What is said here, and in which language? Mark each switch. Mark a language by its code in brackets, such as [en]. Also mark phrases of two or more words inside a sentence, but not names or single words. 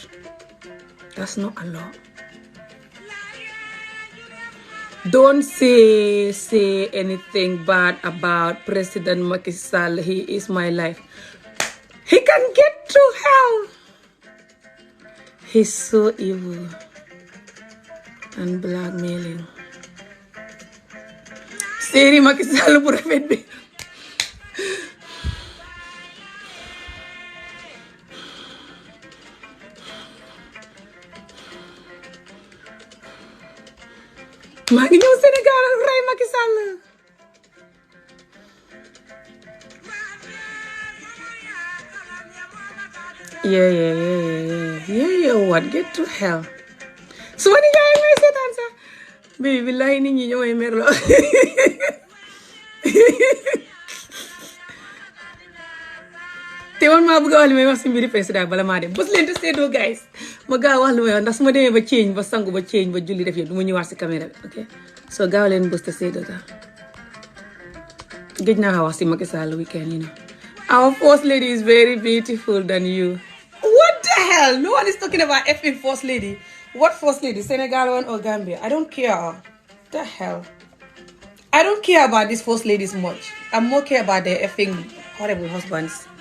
[en] That's not a lot. Don't say anything bad about President Macky Sall. He is my life. He can get to hell. He's so evil and blackmailing. [wo] Séeri Macky Sall bu rafet bi. maa ngi ñëw Sénégal rey Macky Sall. [en] yeah what get to hell. [wo] su ma ni gars yi may seetaan sax bii billahi nit ñi ñooy merloo. te man maa bëgg a wax li may wax si mbiri président bala maa dem bës leen te seedoo guys ma gaaw wax li may wax ndax su ma demee ba change ba sangu ba change ba julli def yëpp du ma ñëwaat si caméra bi ok so gaaw leen bës te seedoo daal gëj naa wax si Macky Sall [en] weekend you know our first lady is very beautiful than you. What the hell? No one is talking about effing first lady. What first lady? Senegal one or Gambia? I don't care. The hell? I don't care about these first ladies much. I more care about their effing horrible husbands.